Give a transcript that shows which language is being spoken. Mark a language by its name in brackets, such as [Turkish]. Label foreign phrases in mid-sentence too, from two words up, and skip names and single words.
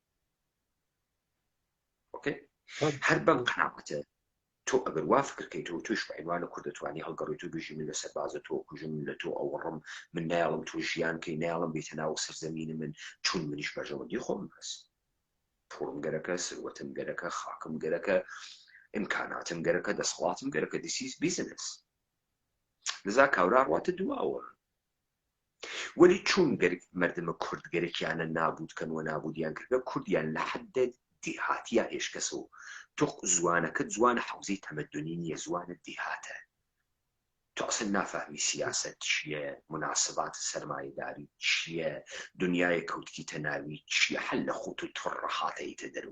[Southern Kurdish] هەر بەم قەناعەتە تۆ ئەگەر وا فکرکەیتەوە توش بە عنوانە کوڕ دەتوانی هەڵگەڕێت و بژی من لە سەربازە تۆ کوژم، من لە تۆ ئەوڕم، من نایڵم تۆ ژیان کەی، نایڵم بێتە ناو سەرزەمینە من، چون منیش بەرژەوەندی خۆم هەست، پوڵم گەرەکە، سروەتم گەرەکە، خاکم گەرەکە، ئیمکاناتم گەرەکە، دەسەڵاتم گەرەکە. [English] this is business. [Southern Kurdish] لذا کاورا ڕواتە دواوە. وەلی چون مردمە کورد گەرەکیانە نابودکەنەوە نابودیان کردە، کوردیان لە حەدە دیهاتیە هێشکەسە و تۆ زوانەکەت زوانە حەوزەی تەمەدونی نییە، زوانە دیهاتە. تۆ ئەسڵ نافەهمی سیاسەت چییە، مناسبات سەرمایەداری چییە، دنیای کەوتکیتە ناوی چییە، هەل لە خۆت و تۆ ڕەحاتەیتە دەرەوە.